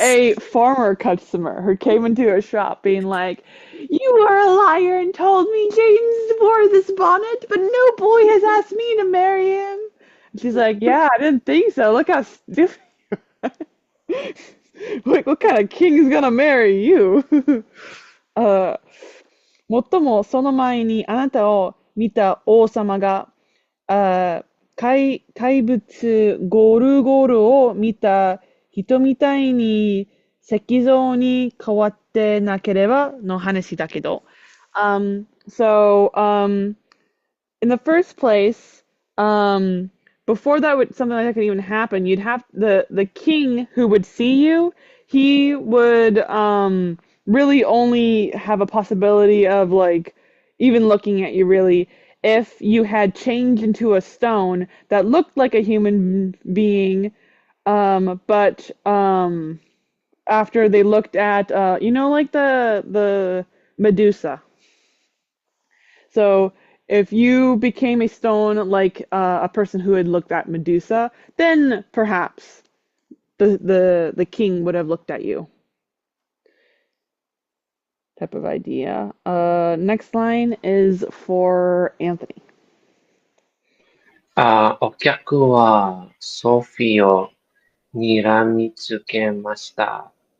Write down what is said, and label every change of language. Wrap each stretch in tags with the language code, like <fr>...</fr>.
<en>a farmer customer who came into a shop being like, "You are a liar and told me James wore this bonnet, but no boy has asked me to marry him." And she's like, "Yeah, I didn't think so. Look how stiff." Like, what kind of king is gonna marry you?</en> <ja>もっともその前にあなたを見た王様が、怪物ゴルゴルを見た人みたいに石像に変わってなければの話だけど。</ja> <en>In the first place, before something like that could even happen, you'd have the king who would see you. He would really only have a possibility of like even looking at you really if you had changed into a stone that looked like a human being, but after they looked at like the Medusa. So if you became a stone like a person who had looked at Medusa, then perhaps the king would have looked at you. Type of idea. Next line is for Anthony.</en> <ja>お客はソフィーを睨みつけました。</ja>